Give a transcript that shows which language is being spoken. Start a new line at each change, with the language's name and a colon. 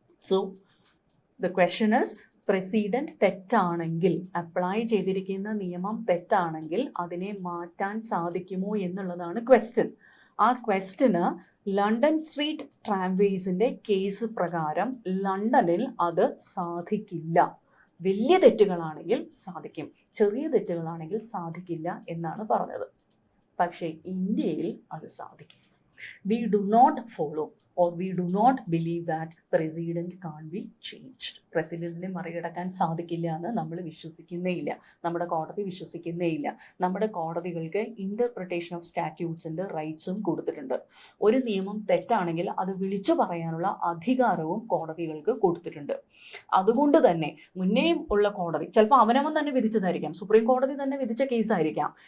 English: so the question is,
Malayalam: president തെറ്റാണെങ്കിൽ, apply ചെയ്തിരിക്കുന്ന നിയമം തെറ്റാണെങ്കിൽ അതിനെ മാറ്റാൻ സാധിക്കുമോ എന്നുള്ളതാണ് ക്വസ്റ്റ്യൻ. ആ ക്വസ്റ്റ്യന് ലണ്ടൻ സ്ട്രീറ്റ് ട്രാംവേസിൻ്റെ കേസ് പ്രകാരം ലണ്ടനിൽ അത് സാധിക്കില്ല. വലിയ തെറ്റുകളാണെങ്കിൽ സാധിക്കും, ചെറിയ തെറ്റുകളാണെങ്കിൽ സാധിക്കില്ല എന്നാണ് പറഞ്ഞത്. പക്ഷേ ഇന്ത്യയിൽ അത് സാധിക്കും.
English: We do not follow or we do not believe that president can't be changed.
Malayalam: പ്രസിഡന്റിനെ മറികടക്കാൻ സാധിക്കില്ല എന്ന് നമ്മൾ വിശ്വസിക്കുന്നേ ഇല്ല, നമ്മുടെ കോടതി വിശ്വസിക്കുന്നേ ഇല്ല. നമ്മുടെ കോടതികൾക്ക് ഇൻ്റർപ്രിട്ടേഷൻ ഓഫ് സ്റ്റാറ്റ്യൂട്ട്സിൻ്റെ റൈറ്റ്സും കൊടുത്തിട്ടുണ്ട്. ഒരു നിയമം തെറ്റാണെങ്കിൽ അത് വിളിച്ചു പറയാനുള്ള അധികാരവും കോടതികൾക്ക് കൊടുത്തിട്ടുണ്ട്. അതുകൊണ്ട് തന്നെ മുന്നേയും ഉള്ള കോടതി ചിലപ്പോൾ അവനവൻ തന്നെ വിധിച്ചതായിരിക്കാം, സുപ്രീം കോടതി തന്നെ വിധിച്ച കേസായിരിക്കാം.